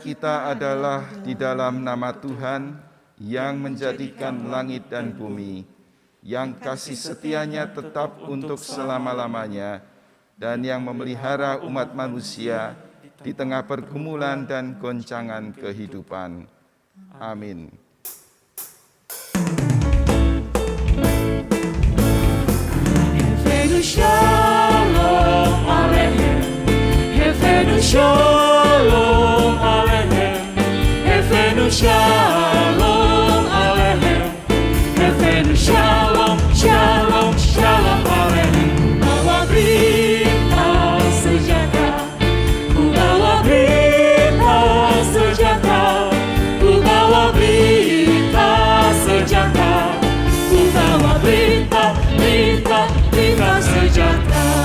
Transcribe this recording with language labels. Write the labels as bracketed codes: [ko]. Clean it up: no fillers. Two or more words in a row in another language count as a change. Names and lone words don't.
[id] kita adalah di dalam nama Tuhan yang menjadikan langit dan bumi, yang kasih setianya tetap untuk selama-lamanya, dan yang memelihara umat manusia di tengah pergumulan dan goncangan kehidupan. Amin. [he] שלום עליכם, הבאנו שלום עליכם, הבאנו שלום עליכם, הבאנו שלום, שלום, שלום עליכם. [id] Bawa berita sejahtera, ku bawa berita sejahtera, ku bawa berita sejahtera, ku bawa berita sejahtera.